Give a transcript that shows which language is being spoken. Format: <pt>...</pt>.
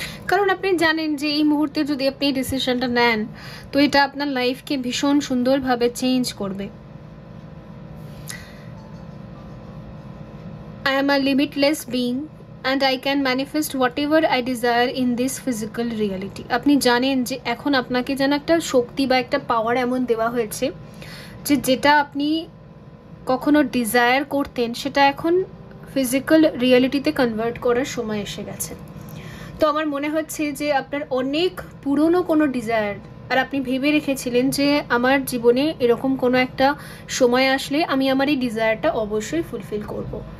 <bn>কারণ আপনি জানেন যে এই মুহূর্তে যদি আপনি ডিসিশনটা নেন তো এটা আপনার লাইফকে ভীষণ সুন্দরভাবে চেঞ্জ করবে।</bn> <en>I am a limitless being and I can manifest whatever I desire in this physical reality.</en> <bn>আপনি জানেন যে এখন আপনাকে যেন একটা শক্তি বা একটা পাওয়ার এমন দেওয়া হয়েছে যে যেটা আপনি কখনো ডিজায়ার করতেন সেটা এখন ফিজিক্যাল রিয়েলিটিতে কনভার্ট করার সময় এসে গেছে। তো আমার মনে হচ্ছে যে আপনার অনেক পুরনো কোনো ডিজায়ার, আর আপনি ভেবে রেখেছিলেন যে আমার জীবনে এরকম কোনো একটা সময় আসলে আমি আমার এই ডিজায়ারটা অবশ্যই ফুলফিল করব।</bn>